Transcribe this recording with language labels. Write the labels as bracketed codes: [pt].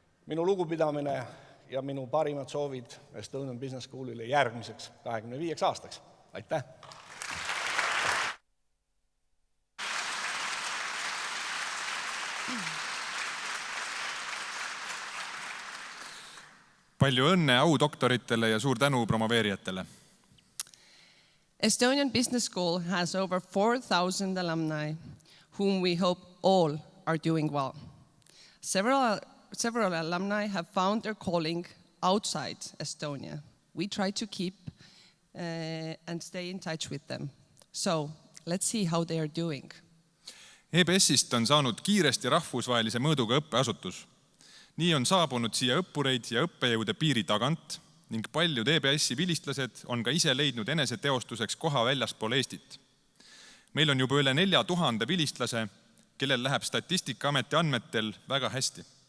[et] Minu lugupidamine ja minu parimad soovid Estonian Business Schoolile järgmiseks 25 aastaks. Aitäh! Palju õnne audoktoritele ja suur tänu promoveerijatele. [en] Estonian Business School has over 4,000 alumni, whom we hope all are doing well. Several alumni have found their calling outside Estonia. We try to keep and stay in touch with them. So let's see how they are doing. [et] EBS-ist on saanud kiiresti rahvusvahelise mõõduga õppeasutus. Nii on saabunud siia õppureid ja õppejõude piiri tagant ning paljud EBS-i vilistlased on ka ise leidnud eneseteostuseks koha väljaspool Eestit. Meil on juba üle 4000 vilistlase, kellel läheb Statistikaameti andmetel väga hästi.